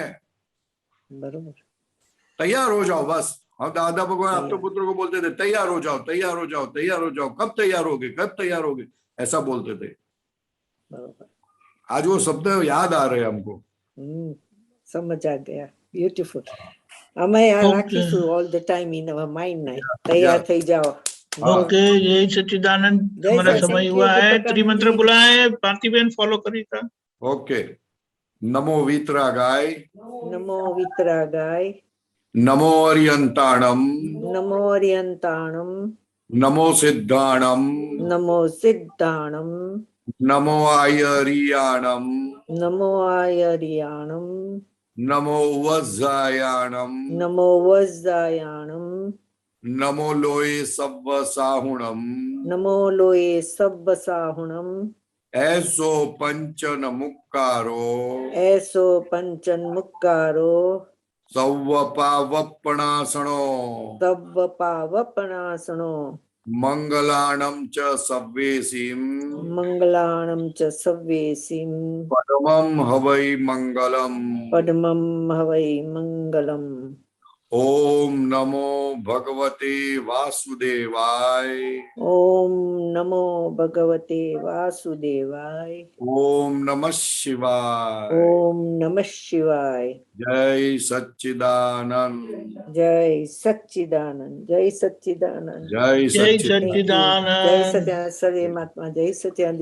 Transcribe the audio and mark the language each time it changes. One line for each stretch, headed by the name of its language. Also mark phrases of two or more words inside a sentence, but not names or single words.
Hindi: बरोबर. तैयार हो जाओ बस। हम दादा भगवान आप तो पुत्र को बोलते थे, तैयार हो जाओ, तैयार हो जाओ, तैयार हो जाओ, कब तैयार होगे, कब तैयार होगे, ऐसा बोलते थे। बरोबर. आज वो शब्द याद आ रहे हैं हमको। समझ आ गया. ब्यूटीफुल.
Gujarati: અમે આ રાખીશું
English: all the time in our mind
Gujarati: ના. તૈયાર થઈ જાઓ.
Hindi: ओके, जय सच्चिदानंद। हमारा समय हुआ है, त्रिमंत्र बुला है, भारती बहन फॉलो करेगा। ओके,
Prakrit languages: नमो वीतरागाय, नमो वितरागाय, नमो अरियंताणम, नमो अर्यंताणम, नमो सिद्धाणम, नमो सिद्धाणम, नमो आयरियाणम, नमो आयर्याणम, नमो वज्रायाणम, नमो वज्रायाणम, नमो लोए सव्व साहुणम, नमो लोए सब्ब साहुणम, ऐसो पंचन मुक्कारो, एसो पंचन मुक्कारो, सव्वपावपणासनो, सब्ब पावपणासणो, मंगलाणम च सव्वेसिम, मंगलाणम च सव्येसिम, परमं हवै मंगलम। पद्मम हवै मंगलम.
Sanskrit: ओम नमो भगवते वासुदेवाय। ओम नमो भगवते वासुदेवाय। ओम नमः शिवाय। ओम नमः शिवाय।
Hindi: जय सच्चिदानंद। जय सच्चिदानंद। जय सच्चिदानंद। जय जय सच्चिदानंद।
English: thank you.
Hindi: जय सच्चिदानंद। सच्चिदानंद। सर्वे महात्मा जय सच्चिदानंद।